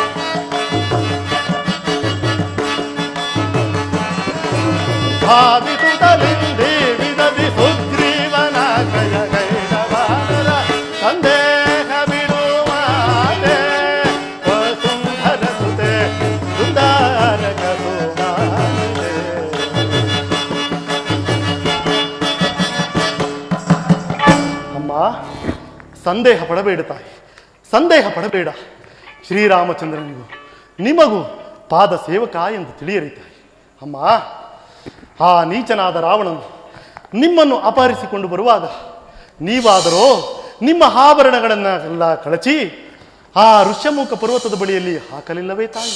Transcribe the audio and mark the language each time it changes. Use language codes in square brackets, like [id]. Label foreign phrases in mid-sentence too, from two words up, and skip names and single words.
[kn] ಭಾವಿಸುತ್ತಲಿಂದೇ ವಿದದಿ ಸುಗ್ರೀವನ ಗ್ರಯ ಗೈಡವಾನರ ಸಂದೇಹ ಬಿಡುವಾದೆ ವಸುಂಧರ ಸುತೆ ಸುಂದರಕ ಸುಮಾನೆ. ಅಮ್ಮ, ಸಂದೇಹ ಪಡಬೇಡ ತಾಯಿ, ಸಂದೇಹ ಪಡಬೇಡ. ಶ್ರೀರಾಮಚಂದ್ರನಿಗೂ ನಿಮಗೂ ಪಾದ ಸೇವಕ ಎಂದು ತಿಳಿಯರಿ ತಾಯಿ. ಅಮ್ಮ, ಆ ನೀಚನಾದ ರಾವಣನು ನಿಮ್ಮನ್ನು ಅಪಹರಿಸಿಕೊಂಡು ಬರುವಾಗ ನೀವಾದರೋ ನಿಮ್ಮ ಆಭರಣಗಳನ್ನೆಲ್ಲ ಕಳಚಿ ಆ ಋಷ್ಯಮುಖ ಪರ್ವತದ ಬಳಿಯಲ್ಲಿ ಹಾಕಲಿಲ್ಲವೇ ತಾಯಿ?